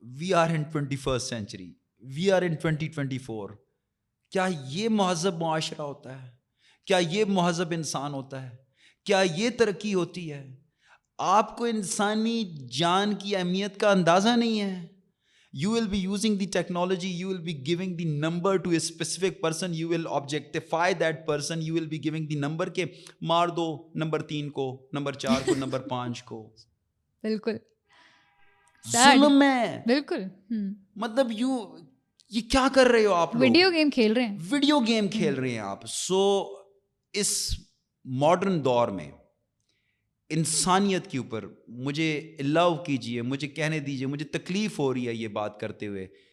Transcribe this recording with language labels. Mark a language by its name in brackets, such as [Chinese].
[English] We are in 21st century, we are in 2024. [Urdu] کیا یہ مہذب معاشرہ ہوتا ہے؟ کیا یہ مہذب انسان ہوتا ہے؟ کیا یہ ترقی ہوتی ہے؟ آپ کو انسانی جان کی اہمیت کا اندازہ نہیں ہے. [English] You will be using the technology, you will be giving the number to a specific person, you will objectify that person, you will be giving the number [Urdu] کہ مار دو نمبر 3 کو, نمبر 4 کو, نمبر 5 کو. بالکل ظلم ہے, بالکل. مطلب یہ کیا کر رہے ہو آپ لوگ؟ ویڈیو گیم کھیل رہے ہیں, ویڈیو گیم کھیل رہے ہیں آپ. سو اس ماڈرن دور میں انسانیت کے اوپر مجھے الاؤ کیجئے, مجھے کہنے دیجئے, مجھے تکلیف ہو رہی ہے یہ بات کرتے ہوئے.